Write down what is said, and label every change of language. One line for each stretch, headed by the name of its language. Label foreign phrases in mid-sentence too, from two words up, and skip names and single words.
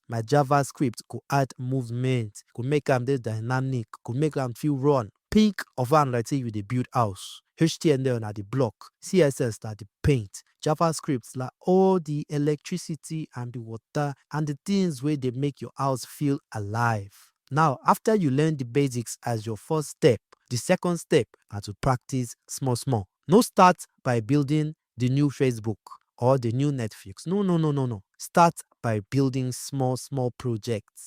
Nigerian Pidgin: My JavaScript go add movement, go make am dey dynamic, go make am feel run. Think of am like say you dey build house. HTML na the block, CSS na the paint, JavaScript na all the electricity and the water and the things wey dey make your house feel alive. Now, after you learn the basics as your first step, the second step na to practice small small. No start by building the new Facebook or the new Netflix. No. Start by building small projects.